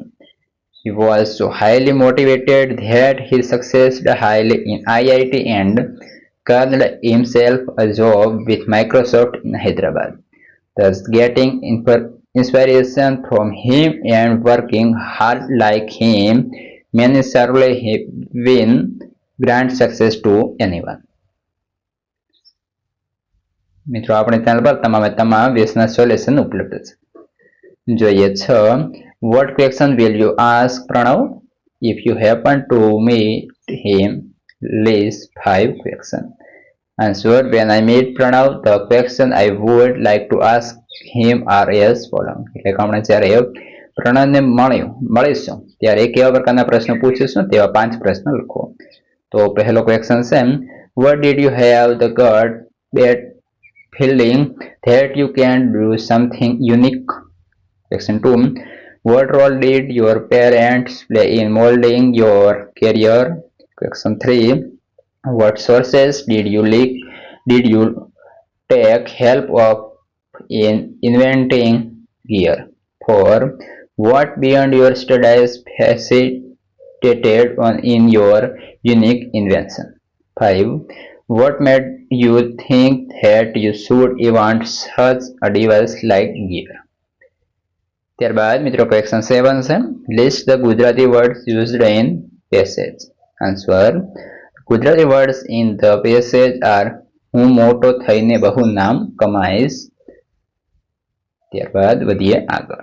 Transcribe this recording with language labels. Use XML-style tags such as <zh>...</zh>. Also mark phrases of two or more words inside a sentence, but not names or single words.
<en>He was so highly motivated that he succeeded highly in IIT and earned himself a job with Microsoft in Hyderabad. Thus, getting inspiration from him and working hard like him may certainly win grant success to anyone.</en> <gu>મિત્રો આપણે ચેનલ પર તમામ વ્યસના સોલ્યુશન ઉપલબ્ધ છે. જોઈએ 6.</gu> <en>What question will you ask Pranav if you happen to meet him? List 5 questions. Answer. When I meet Pranav, the question I would like to ask him are as following.</en> <gu>એટલે કે આપણે જ્યારે પ્રણવને મળીશું ત્યારે કેવા પ્રકારના પ્રશ્નો પૂછીશું તેવા 5 પ્રશ્ન લખો. તો પહેલો ક્વેશ્ચન છે,</gu> <en>what did you have the gut that feeling that you can do something unique? Question 2. What role did your parents play in molding your career? Question 3. What sources did you take help of in inventing gear? 4. What beyond your studies facilitated in your unique invention? 5. What made you think that you should invent such a device like gear?</en> <gu>ત્યારબાદ મિત્રો ક્વેશ્ચન 7 છે,</gu> <en>list the Gujarati words used in passage. આન્સર. Gujarati words in the passage are</en> <gu>હું મોટો થઈને બહુ નામ કમાઈશ. ત્યારબાદ વધીએ આગળ.</gu>